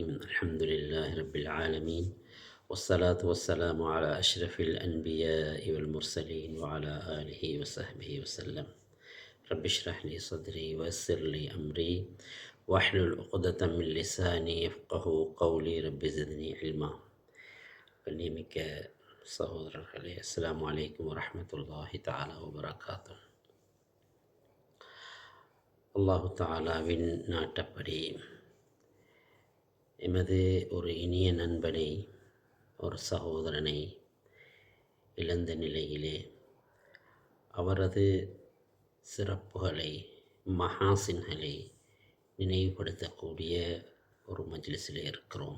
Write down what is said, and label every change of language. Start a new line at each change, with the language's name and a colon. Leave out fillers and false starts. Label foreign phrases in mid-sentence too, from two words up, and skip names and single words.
Arabic: الحمد لله رب العالمين، والصلاة والسلام على أشرف الأنبياء والمرسلين وعلى آله وصحبه وسلم. رب اشرح لي صدري ويسر لي أمري واحلل عقدة من لساني يفقه قولي. رب زدني علما.
Tamil: கண்ணியமிக்க சகோதரர்களே,
Arabic: السلام عليكم ورحمة الله تعالى وبركاته. الله تعالى
Tamil: நாட்டப்படி எமது ஒரு இனிய நண்பனை, ஒரு சகோதரனை இழந்த நிலையிலே அவரது சிறப்புகளை, மஹாசின்களை நினைவுபடுத்தக்கூடிய ஒரு மஜ்லிஸில் இருக்கிறோம்.